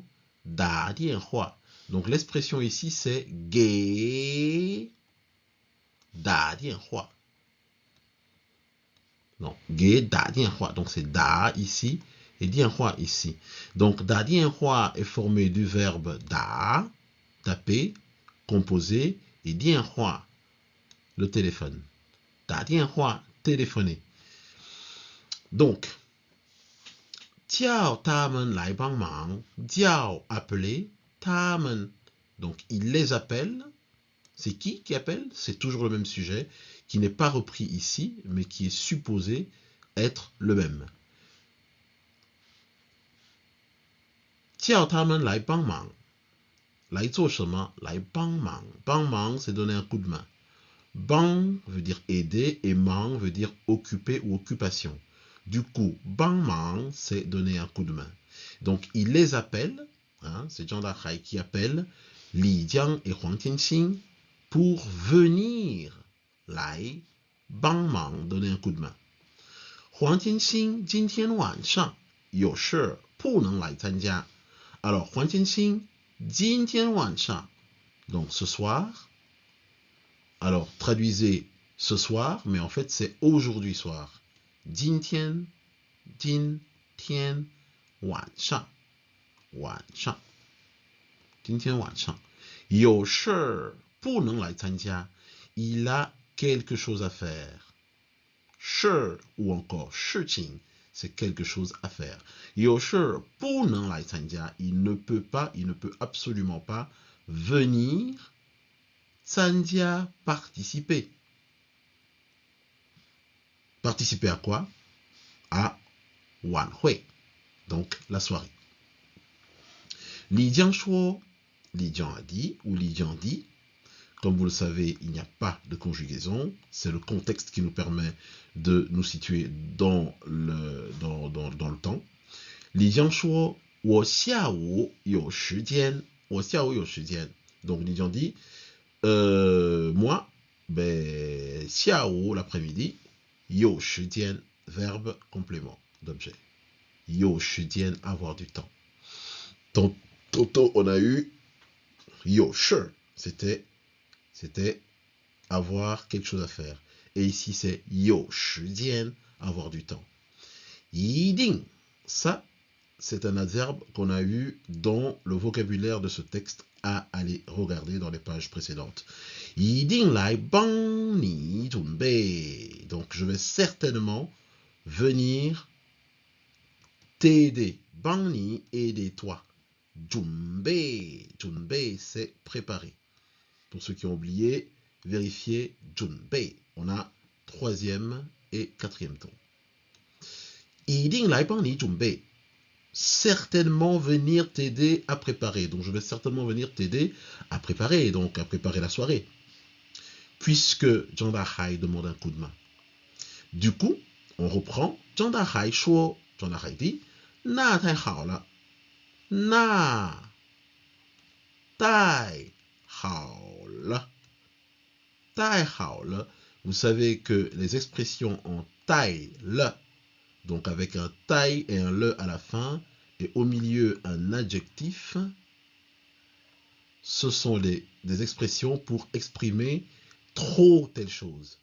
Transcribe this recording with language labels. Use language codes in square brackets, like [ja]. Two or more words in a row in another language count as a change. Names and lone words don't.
[zh] 打电话. [fr] Donc l'expression ici c'est [zh] 给打电话. Non, 给打电话. [fr] Donc c'est 打 ici et 电话 ici. Donc 打电话 est formé du verbe 打, taper, composer, et 电话, le téléphone. [zh] 打电话, [fr] téléphoner. Donc, [zh] 叫他们来帮忙. 叫 appeler, 他们. [fr] Donc il les appelle. C'est qui appelle? C'est toujours le même sujet, qui n'est pas repris ici, mais qui est supposé être le même. [zh] 叫他们来帮忙。来做什么？来帮忙。帮忙, [fr] c'est donner un coup de main. Bang veut dire aider et mang veut dire occuper ou occupation. Du coup, bang mang, c'est donner un coup de main. Donc, il les appelle, hein, c'est Zhang Dahai qui appelle Li Jiang et Huang Tianxing pour venir, lai, bang mang, donner un coup de main. [zh] Huang Tianxing, 今天晚上有事不能来参加。Alors, Huang Tianxing, 今天晚上, [fr] donc ce soir. Alors, traduisez ce soir, mais en fait, c'est aujourd'hui soir. [zh] 今天晚上今天晚上有事不能来参加 [fr] il a quelque chose à faire. 事 ou encore 事情 c'est quelque chose à faire. [zh] 有事不能来参加 [fr] il ne peut absolument pas venir 参加 participer. Participer à quoi? À Wan Hui, donc la soirée. Li Jiang Shuo, Li Jiang a dit, ou Li Jiang dit. Comme vous le savez, il n'y a pas de conjugaison. C'est le contexte qui nous permet de nous situer dans le temps. [zh] Li Jiang Shuo, 我下午有时间. 我下午有时间. [fr] Donc Li Jiang dit, moi, ben, 下午 l'après-midi, [zh] 有时间 [fr] verbe complément d'objet. [zh] 有时间 [fr] avoir du temps. Tantôt on a eu [zh] 有事 [fr] c'était avoir quelque chose à faire. Et ici c'est [zh] 有时间 [fr] avoir du temps. 一定 ça c'est un adverbe qu'on a eu dans le vocabulaire de ce texte à aller regarder dans les pages précédentes. [zh] 一定来帮你准备. [fr] Donc je vais certainement venir t'aider. [zh] 帮你 [fr] aider-toi. 准备 c'est préparer. Pour ceux qui ont oublié, vérifiez 准备. On a troisième et quatrième ton. [zh] 一定来帮你准备. [fr] Certainement venir t'aider à préparer. Donc je vais certainement venir t'aider à préparer, donc à préparer la soirée. Puisque Zhang Dahai demande un coup de main. Du coup, on reprend. Zhang Dahai shuo. Zhang Dahai dit, [zh] 那太好了. 那太好了. 太好了. [fr] Vous savez que les expressions en taille le, donc avec un taille et un le à la fin, et au milieu un adjectif, ce sont des expressions pour exprimer trop telle chose.